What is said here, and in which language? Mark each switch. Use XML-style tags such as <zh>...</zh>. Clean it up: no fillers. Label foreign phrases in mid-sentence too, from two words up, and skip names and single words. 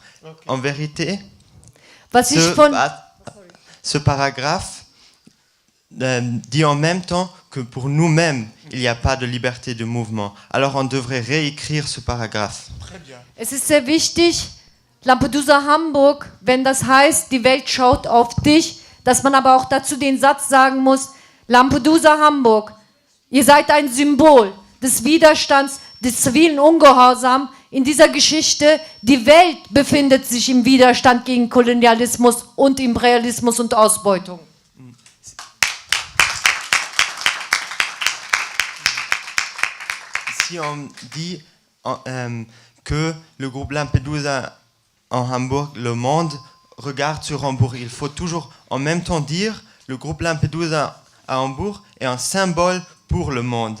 <fr>Okay. En vérité, ce paragraphe dit en même temps que pour nous-mêmes, il n'y a pas de liberté de mouvement. Alors on devrait réécrire ce paragraphe. Très bien.</fr> <de>Es ist sehr wichtig, Lampedusa Hamburg, wenn das heißt, die Welt schaut auf dich, dass man aber auch dazu den Satz sagen muss, Lampedusa Hamburg, ihr seid ein Symbol des Widerstands, des zivilen Ungehorsams in dieser Geschichte. Die Welt befindet sich im Widerstand gegen Kolonialismus und Imperialismus und Ausbeutung.</de> <fr>Si on dit que le groupe Lampedusa en Hambourg, le monde regarde sur Hambourg, il faut toujours en même temps dire le groupe Lampedusa à Hambourg est un symbole pour le monde.</fr>